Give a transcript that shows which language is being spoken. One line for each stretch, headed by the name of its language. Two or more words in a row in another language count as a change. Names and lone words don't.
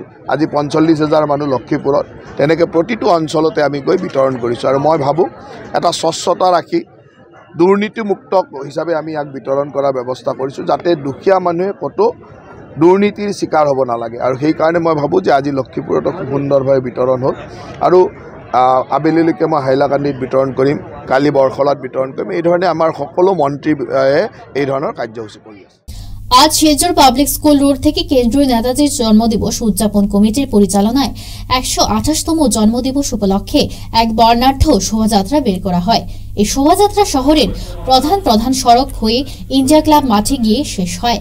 Assamese: আজি 45,000 মানুহ লক্ষীপুৰত, তেনেকৈ প্ৰতিটো অঞ্চলতে আমি গৈ বিতৰণ কৰিছোঁ আৰু মই ভাবোঁ এটা স্বচ্ছতা ৰাখি দুৰ্নীতিমুক্ত হিচাপে আমি ইয়াক বিতৰণ কৰাৰ ব্যৱস্থা কৰিছোঁ যাতে দুখীয়া মানুহে ক'তো দুৰ্নীতিৰ শিকাৰ হ'ব নালাগে আৰু সেইকাৰণে মই ভাবোঁ যে আজি লক্ষীপুৰতো খুব সুন্দৰভাৱে বিতৰণ হ'ল আৰু আবেলিলৈকে মই হাইলাকান্দিত বিতৰণ কৰিম, কালি বৰখলাত বিতৰণ কৰিম। এই ধৰণে আমাৰ সকলো মন্ত্ৰীয়ে এই ধৰণৰ কাৰ্যসূচী কৰি আছে।
Bangla: আজ শিলচর পাবলিক স্কুল রোড থেকে কেন্দ্রীয় নেতাজির জন্মদিবস উদযাপন কমিটির পরিচালনায় 128তম জন্মদিবস উপলক্ষে এক বর্ণাঢ্য শোভাযাত্রা বের করা হয়। এই শোভাযাত্রা শহরের প্রধান সড়ক হয়ে ইন্ডিয়া ক্লাব মাঠে গিয়ে শেষ হয়।